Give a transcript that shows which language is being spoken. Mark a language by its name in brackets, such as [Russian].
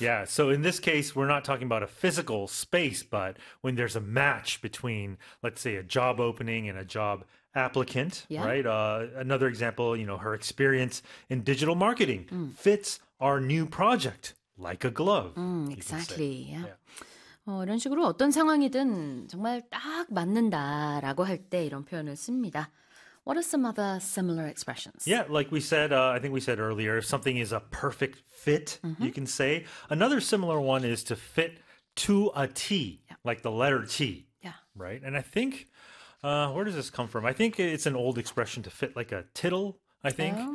[English] Yeah, so in this case, we're not talking about a physical space, but when there's a match between, let's say, a job opening and a job applicant, right? Another example, you know, her experience in digital marketing fits our new project like a glove. Exactly, yeah. [Korean] 이런 식으로 어떤 상황이든 정말 딱 맞는다라고 할 때 이런 표현을 씁니다. [English] What are some other similar expressions? Yeah, like we said, I think we said earlier, if something is a perfect fit, you can say. Another similar one is to fit to a T, like the letter T. Yeah. Right? And I think, where does this come from? I think it's an old expression to fit like a tittle, I think.